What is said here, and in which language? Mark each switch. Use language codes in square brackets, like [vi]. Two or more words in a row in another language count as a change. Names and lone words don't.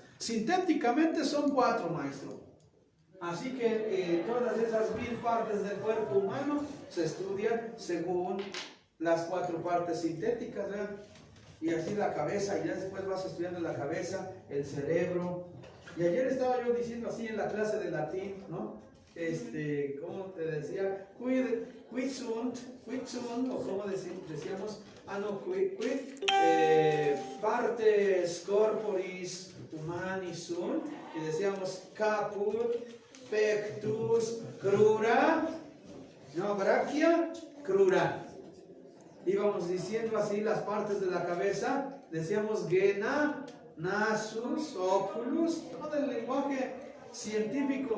[es] Sintéticamente son 4, maestro. Así que todas esas 1000 partes del cuerpo humano se estudian según las 4 partes sintéticas, ¿verdad? Y así la cabeza, y ya después vas estudiando la cabeza, el cerebro. Y ayer estaba yo diciendo así en la clase de latín, ¿no? ¿Cómo te decía? [la] Quid sunt, [es] o como decíamos, [la] partes corporis humani sunt, [es] y decíamos caput, [la] pectus, crura, no, brachia, crura. [es] Íbamos diciendo así las partes de la cabeza, decíamos [la] gena, nasus, oculus, [es] todo el lenguaje científico.